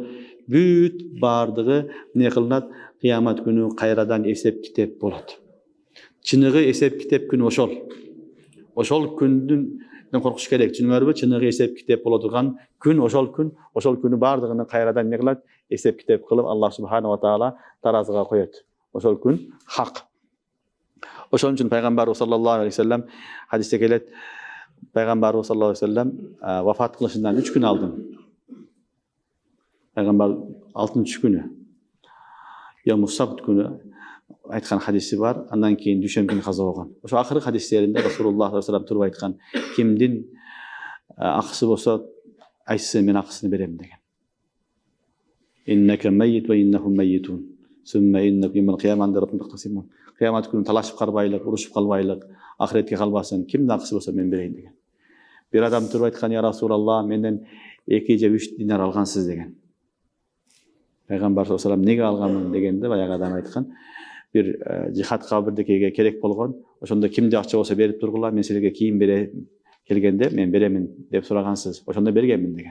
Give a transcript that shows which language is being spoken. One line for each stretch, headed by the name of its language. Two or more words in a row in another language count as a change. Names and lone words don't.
Kyrgyz: Бүт бардыгы не кылынат? Кыямат күнү кайрадан эсеп китеп болот. Чыныгы эсеп китеп күнү ошол. Ошол күндүн коркуш керек. Түшүнүңөрбү? Чыныгы эсеп китеп боло турган күн ошол күнү бардыгын кайрадан не кылат? Эсеп китеп кылып Аллах
Arabic: سبحانه وتعالى
Kyrgyz: таразыга коет. Ошол күн хак. Ошон үчүн пайгамбар
Arabic: صلى الله عليه وسلم
Kyrgyz: хадисте келет. Пайгамбар
Arabic: صلى الله عليه وسلم
Kyrgyz: вафат кылышынан 3 күн алдын. Пайгамбар 6-чы күнү,
Arabic: يوم السبت
Kyrgyz: күнү айткан хадиси бар. Андан кийин дүйшөмбү күнү каза болгон. Ошо акыркы хадистеринде
Arabic: رسول الله صلى الله عليه وسلم
Kyrgyz: туруп айткан: "Кимдин акысы болсо, айтсын, мен акысын берем" деген.
Arabic: إنك ميت وإنهم ميتون. ثم إنكم يوم القيامة تختصمون.
Kyrgyz: Кыямат күнү талашып калбайлык, урушуп калбайлык, ахиретке калбасын, кимдин акысы болсо мен берейин деген. Бир адам туруп айткан:
Arabic: "يا رسول الله,
Kyrgyz: менден 2 же 3 динар алгансыз" деген. Пайгамбар
Arabic: صلى الله عليه وسلم
Kyrgyz: неге алганмын дегенде баягы адам айткан: "Бир жихадка бирдекеге керек болгон, ошондо кимде акча болсо берип тургула, мен силерге кийин бере келгенде мен беремин" деп сурагансыз. Ошондо бергенмин деген.